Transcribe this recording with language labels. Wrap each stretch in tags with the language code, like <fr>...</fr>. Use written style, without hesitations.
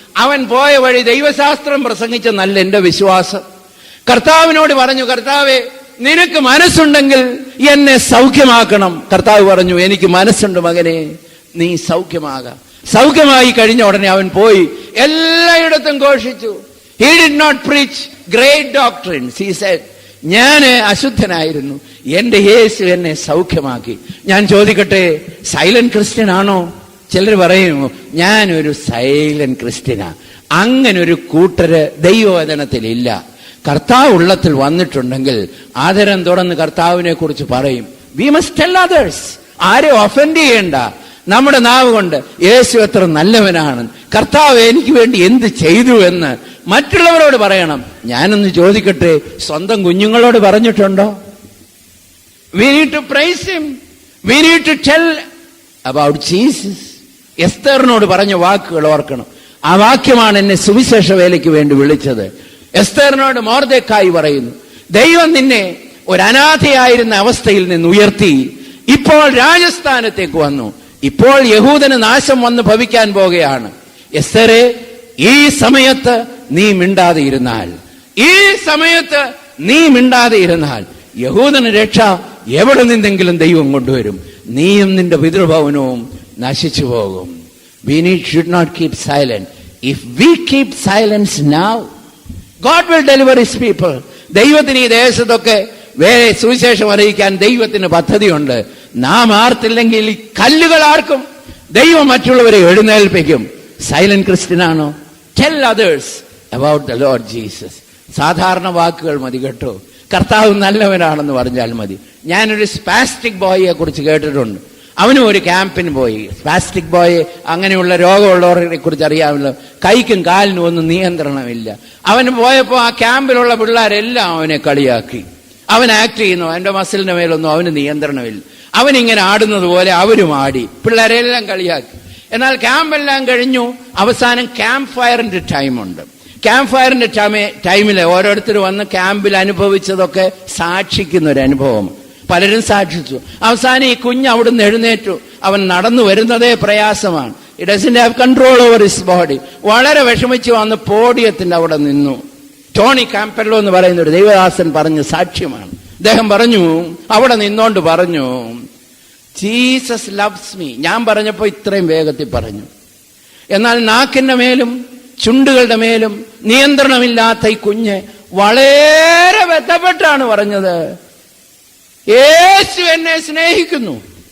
<ml>അവൻ പോയ വഴി ദൈവശാസ്ത്രം പ്രസംഗിച്ചെന്നല്ല എന്റെ വിശ്വാസം. കർത്താവിനോട് പറഞ്ഞു, കർത്താവേ, നിനക്ക് മനസ്സുണ്ടെങ്കിൽ എന്നെ സൗഖ്യമാക്കണം. കർത്താവ് പറഞ്ഞു, എനിക്ക് മനസ്സുണ്ട് മകനെ, നീ സൗഖ്യമാകാം. സൗഖ്യമായി കഴിഞ്ഞ ഉടനെ അവൻ പോയി എല്ലായിടത്തും ഘോഷിച്ചു.</ml> <en>He did not preach great doctrines. He said,</en> <ml>ഞാൻ അശുദ്ധനായിരുന്നു, എന്റെ യേശു എന്നെ സൗഖ്യമാക്കി. ഞാൻ ചോദിക്കട്ടെ, സൈലന്റ് ക്രിസ്ത്യൻ ആണോ? ചിലർ പറയുമോ ഞാനൊരു സൈലന്റ് ക്രിസ്ത്യനാ. അങ്ങനെ ഒരു കൂട്ടര് ദൈവവചനത്തിലില്ല. കർത്താവ് ഉള്ളത്തിൽ വന്നിട്ടുണ്ടെങ്കിൽ ആദരം തുറന്ന് കർത്താവിനെ കുറിച്ച് പറയും.</ml> <en>We must tell others.</en> <ml>ആരെ ഒഫൻഡ് ചെയ്യണ്ട. നമ്മുടെ നാവ് കൊണ്ട് യേശു എത്ര നല്ലവനാണ്, കർത്താവ് എനിക്ക് വേണ്ടി എന്ത് ചെയ്തു എന്ന് മറ്റുള്ളവരോട് പറയണം. ഞാനൊന്ന് ചോദിക്കട്ടെ, സ്വന്തം കുഞ്ഞുങ്ങളോട് പറഞ്ഞിട്ടുണ്ടോ?</ml> <en>We need to praise him. We need to tell about Jesus.</en> <ml>എസ്തറിനോട് പറഞ്ഞ വാക്കുകൾ ഓർക്കണം. ആ വാക്യമാണ് എന്നെ സുവിശേഷ വേലയ്ക്ക് വേണ്ടി വിളിച്ചത്. എസ്തറിനോട് മൊർദെഖായി പറയുന്നു, ദൈവം നിന്നെ ഒരു അനാഥയായിരുന്ന അവസ്ഥയിൽ നിന്ന് ഉയർത്തി ഇപ്പോൾ രാജസ്ഥാനത്തേക്ക് വന്നു. ഇപ്പോൾ യഹൂദന് നാശം വന്ന് ഭവിക്കാൻ പോകുകയാണ്. എസ്തറെ, ഈ സമയത്ത് നീ മിണ്ടാതെ ഇരുന്നാൽ, ഈ സമയത്ത് നീ മിണ്ടാതെ ഇരുന്നാൽ യഹൂദന് രക്ഷ എവിടെ നിന്നെങ്കിലും ദൈവം കൊണ്ടുവരും. നീയും നിന്റെ പിതൃഭവനവും നശിച്ചു പോകും.</ml> <en>We should not keep silent. If we keep silence now, God will deliver his people.</en> <ml>ദൈവത്തിന് ഈ ദേശത്തൊക്കെ വേറെ സുവിശേഷം അറിയിക്കാൻ ദൈവത്തിന് പദ്ധതിയുണ്ട്. നാം ആർത്തില്ലെങ്കിൽ ഈ കല്ലുകൾ ആർക്കും. ദൈവം മറ്റുള്ളവരെ എഴുന്നേൽപ്പിക്കും. Silent ക്രിസ്ത്യനാണോ?</ml> <en>Tell others about the lord Jesus.</en> <ml>സാധാരണ വാക്കുകൾ മതി കേട്ടോ. കർത്താവ് നല്ലവനാണെന്ന് പറഞ്ഞാൽ മതി. ഞാനൊരു സ്പാസ്റ്റിക് ബോയിയെ കുറിച്ച് കേട്ടിട്ടുണ്ട്. അവനും ഒരു ക്യാമ്പിന് പോയി. സ്പാസ്റ്റിക് ബോയ് അങ്ങനെയുള്ള രോഗമുള്ളവരെ കുറിച്ച് അറിയാമല്ലോ. കൈക്കും കാലിനും ഒന്നും നിയന്ത്രണമില്ല. അവന് പോയപ്പോൾ ആ ക്യാമ്പിലുള്ള പിള്ളേരെല്ലാം അവനെ കളിയാക്കി. അവൻ ആക്ട് ചെയ്യുന്നു, അവന്റെ മസിലിന്റെ മേലൊന്നും അവന് നിയന്ത്രണമില്ല. അവനിങ്ങനെ ആടുന്നത് പോലെ അവരും ആടി, പിള്ളേരെല്ലാം കളിയാക്കി. എന്നാൽ ക്യാമ്പെല്ലാം കഴിഞ്ഞു. അവസാനം ക്യാമ്പ് ഫയറിന്റെ ടൈമുണ്ട്. ക്യാമ്പ് ഫയറിന്റെ ടൈമിൽ ഓരോരുത്തർ വന്ന് ക്യാമ്പിൽ അനുഭവിച്ചതൊക്കെ സാക്ഷിക്കുന്ന ഒരു അനുഭവം. പലരും സാക്ഷിച്ചു. അവസാനം ഈ കുഞ്ഞ് അവിടുന്ന് എഴുന്നേറ്റു. അവൻ നടന്നു വരുന്നതേ പ്രയാസമാണ്.</ml> <en>He doesn't have control over his body.</en> <ml>വളരെ വിഷമിച്ച് വന്ന് പോഡിയത്തിന്റെ അവിടെ നിന്നു. ടോണി കാമ്പെല്ലോ എന്ന് പറയുന്ന ഒരു ദൈവദാസൻ പറഞ്ഞ സാക്ഷ്യമാണ്. അദ്ദേഹം പറഞ്ഞു, അവിടെ നിന്നോണ്ട് പറഞ്ഞു,</ml> <en>Jesus loves me.</en> <ml>ഞാൻ പറഞ്ഞപ്പോ ഇത്രയും വേഗത്തിൽ പറഞ്ഞു. എന്നാൽ നാക്കിന്റെ മേലും ചുണ്ടുകളുടെ മേലും നിയന്ത്രണമില്ലാത്ത ഈ കുഞ്ഞ് വളരെ ബന്ധപ്പെട്ടാണ് പറഞ്ഞത്, യേശു എന്നെ സ്നേഹിക്കുന്നു.</ml>